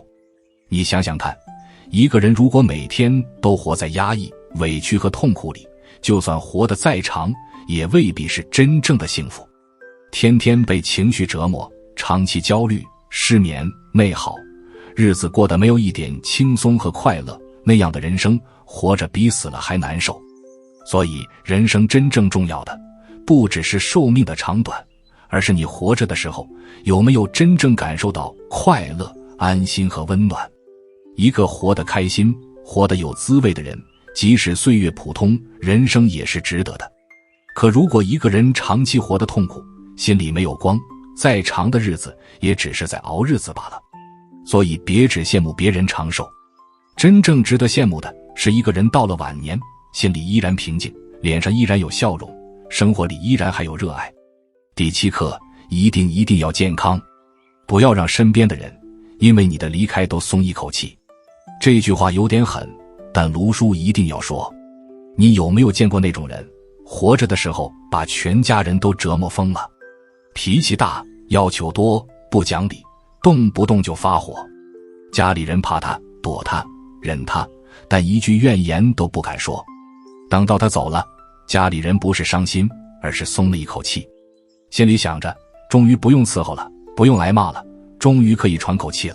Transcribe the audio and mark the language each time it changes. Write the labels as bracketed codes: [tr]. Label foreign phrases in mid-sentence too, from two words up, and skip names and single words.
[zh] 你想想看，一個人如果每天都活在壓抑、委屈和痛苦裡，就算活得再長，也未必是真正的幸福。天天被情緒折磨，長期焦慮、失眠、內耗，日子過得沒有一點輕鬆和快樂，那樣的人生活着比死了還難受。所以人生真正重要的不只是壽命的長短，而是你活着的時候有沒有真正感受到快樂、安心和溫暖。一個活得開心、活得有滋味的人，即使歲月普通，人生也是值得的。可如果一個人長期活得痛苦，心裡沒有光，再長的日子也只是在熬日子罷了。所以別只羨慕別人長壽，真正值得羨慕的是一個人到了晚年，心裡依然平靜，臉上依然有笑容，生活裡依然還有熱愛。第七課，一定要健康，不要讓身邊的人因為你的離開都鬆一口氣。這句話有點狠，但盧叔一定要說。你有沒有見過那種人，活着的時候把全家人都折磨瘋了，脾氣大，要求多，不講理，動不動就發火，家裡人怕他，躲他，忍他，但一句怨言都不敢說。等到他走了，家裡人不是傷心，而是鬆了一口氣，心裡想着終於不用伺候了，不用挨罵了，終於可以喘口氣了。